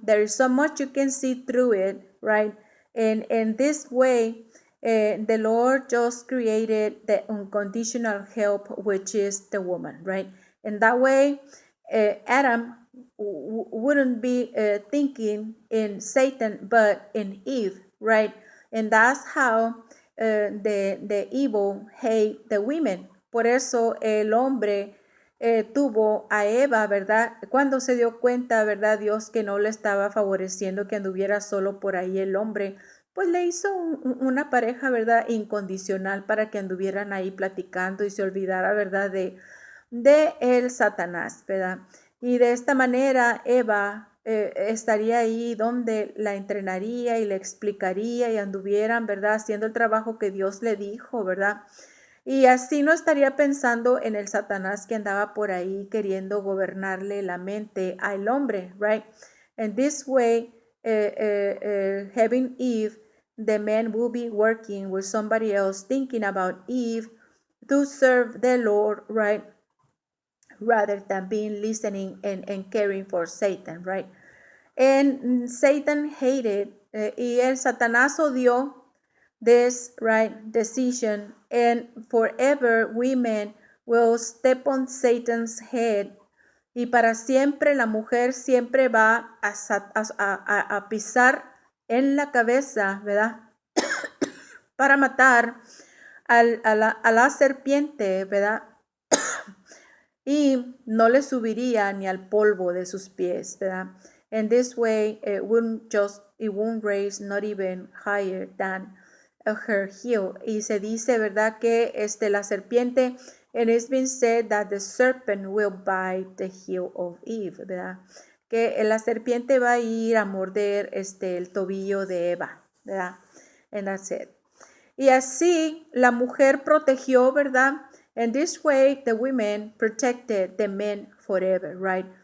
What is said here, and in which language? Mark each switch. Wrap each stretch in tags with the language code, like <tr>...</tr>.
<en>There is so much you can see through it, right? And this way, the Lord just created the unconditional help, which is the woman, right? And that way, Adam wouldn't be thinking in Satan, but in Eve, right? And that's how the evil hate the women.</en> <es>Por eso el hombre tuvo a Eva, ¿verdad? Cuando se dio cuenta, ¿verdad? Dios que no le estaba favoreciendo que anduviera solo por ahí el hombre, pues le hizo una pareja, ¿verdad? Incondicional para que anduvieran ahí platicando y se olvidara, ¿verdad? De el Satanás, ¿verdad? Y de esta manera Eva estaría ahí donde la entrenaría y le explicaría y anduvieran, ¿verdad? Haciendo el trabajo que Dios le dijo, ¿verdad? Y así no estaría pensando en el Satanás que andaba por ahí queriendo gobernarle la mente al hombre, right?</es> <en>And this way, having Eve, the man will be working with somebody else, thinking about Eve to serve the Lord, right? Rather than being listening and caring for Satan, right? And Satan hated,</en> <es>y el Satanás odió</es> <en>this right decision, and forever women will step on Satan's head,</en> <es>y para siempre la mujer siempre va a pisar en la cabeza, ¿verdad? Para matar a la serpiente, ¿verdad? Y no le subiría ni al polvo de sus pies, ¿verdad?</es> <en>And this way it won't raise not even higher than her heel.</en> <es>Y se dice, ¿verdad? Que la serpiente,</es> <en>and it's been said that the serpent will bite the heel of Eve, ¿verdad?</en> <es>Que la serpiente va a ir a morder el tobillo de Eva, ¿verdad?</es> <en>And that's it.</en> <es>Y así la mujer protegió, ¿verdad?</es> <en>And this way the women protected the men forever, right?</en>